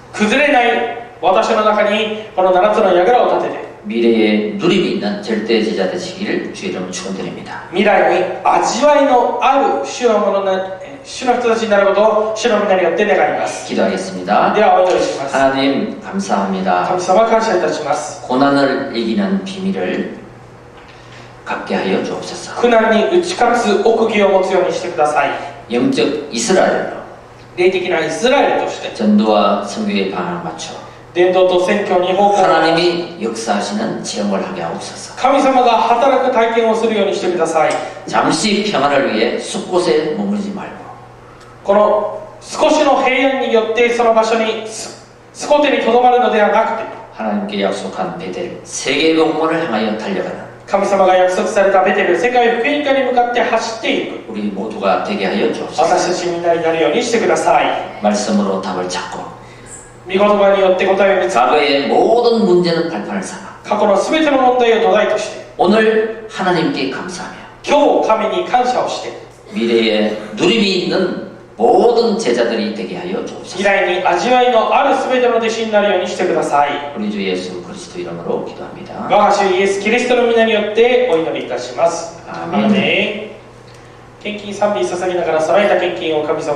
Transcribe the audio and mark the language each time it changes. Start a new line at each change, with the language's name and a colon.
Japanese: 崩れない私の中にこの7つの櫓を立てて
Korean: 미래에 누림이 있는 절대 제자 되시기를 주의 이름으로 축원드립니다.
Japanese: 未来に味わいのある主の人たちになることを主の皆によって願います
Korean: 기도하겠습니다.
Japanese: ではお祈りします
Korean: 하나님 감사합니다.
Japanese: 神様感謝いたします
Korean: 고난을 이기는 비밀을 갖게 하여 주옵소서.
Japanese: 苦難に打ち勝つ奥義を持つようにしてください
Korean: 영적 이스라엘로
Japanese: 霊的なイスラエルとして
Korean: 전도와 선교의 방향을 맞춰
Japanese: 伝道と宣教に方向
Korean: 하나님이 역사하시는 체험을 하게 하옵소서.
Japanese: 神様が働く体験をするようにしてください
Korean: 잠시 평안을 위해 숲곳에 머무르지 말고
Japanese: この少しの平安によってその場所にスコテにとどまるのではなくて
Korean: 하나님께 약속한 베델 세계 복음을 향하여 달려가는
Japanese: 神様が約束されたベテル世界福音化に向かって走っていく
Korean: 우리 모두가 되게 하여
Japanese: 私
Korean: 주옵소서.
Japanese: たちみんなになるようにしてください
Korean: 말씀으로 답을 찾고
Japanese: 御言葉によって答えを見つけ
Korean: 과거의 모든 문제는 발판을 삼아
Japanese: 過去の全ての問題を土台として
Korean: 오늘 하나님께 감사하며
Japanese: 今日神に感謝をして
Korean: 미래에 누림이 있는 모든 제자들이 되게 하여
Japanese: 未
Korean: 주옵소서.
Japanese: 来に味わいのある全ての弟子になるようにしてください
Korean: 우리 주 예수 그리스도 이름으로 기도합니다.
Japanese: 我が主イエス・キリストの皆によってお祈りいたします。アーメンアーメン献金賛美捧げながら備えた献金を神様に